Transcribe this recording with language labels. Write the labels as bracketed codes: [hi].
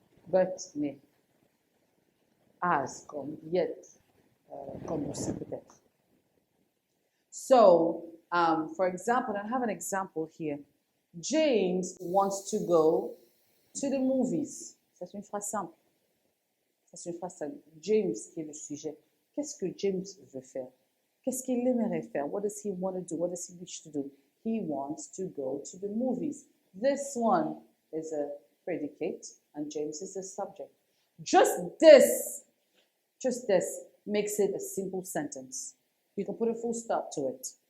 [fr] But, mais, as, comme, yet, comme aussi peut-être. [en] So, for example, I have an example here. James wants to go to the movies. [fr] C'est une phrase simple. C'est une phrase simple. James qui est le sujet. Qu'est-ce que James veut faire? Qu'est-ce qu'il aimerait faire? [en] What does he want to do? What does he wish to do? He wants to go to the movies. This one is a predicate and James is the subject. Just this makes it a simple sentence. You can put a full stop to it.